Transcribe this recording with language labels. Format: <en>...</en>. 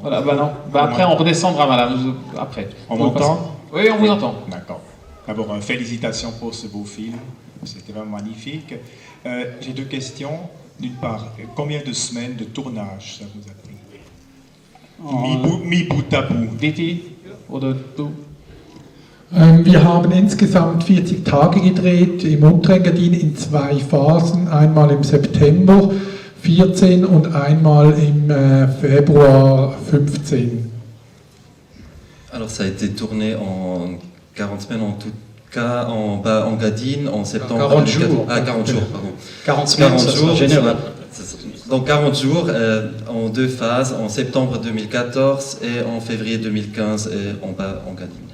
<fr>Voilà, non. Après, on redescendra, madame. Après. On m'entend? Oui, on vous entend. D'accord. D'abord, félicitations pour ce beau film. C'était vraiment magnifique. J'ai 2 questions. d'une part, combien de semaines de tournage ça vous a pris? Mi bout à bout.</fr> <de>Diti oder du? Wir haben insgesamt 40 Tage gedreht im Unterengadin in 2 Phasen, einmal im September 14 und einmal im Februar 15.</de> <fr>Alors ça a été tourné en 40 semaines en tout cas, en Gadine, en septembre. 40 jours. Ah, 40 jours, pardon. 40 semaines, 40 jours, général. Donc 40 jours en 2 phases, en septembre 2014 et en février 2015 et en Gadine.</fr>